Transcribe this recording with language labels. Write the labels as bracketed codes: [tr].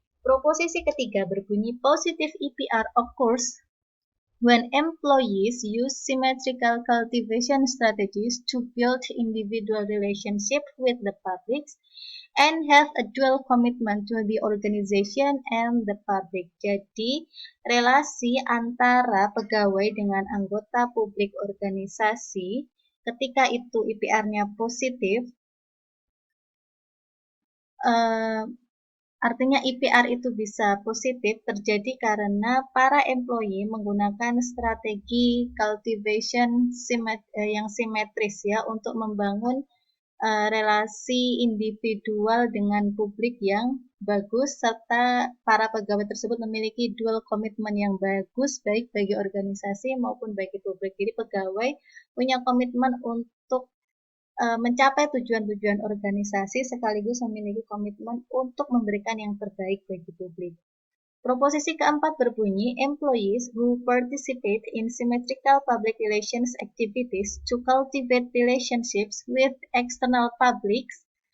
[id] Proposisi ketiga berbunyi [en] positive EPR occurs when employees use symmetrical cultivation strategies to build individual relationship with the public and have a dual commitment to the organization and the public. [id] Jadi, relasi antara pegawai dengan anggota publik organisasi, ketika itu IPR-nya positif, artinya IPR itu bisa positif terjadi karena para employee menggunakan strategi cultivation yang simetris ya untuk membangun relasi individual dengan publik yang bagus serta para pegawai tersebut memiliki dual komitmen yang bagus baik bagi organisasi maupun bagi publik. Jadi pegawai punya komitmen untuk mencapai tujuan-tujuan organisasi sekaligus memiliki komitmen untuk memberikan yang terbaik bagi publik. Proposisi keempat berbunyi, [en] employees who participate in symmetrical public relations activities to cultivate relationships with external publics.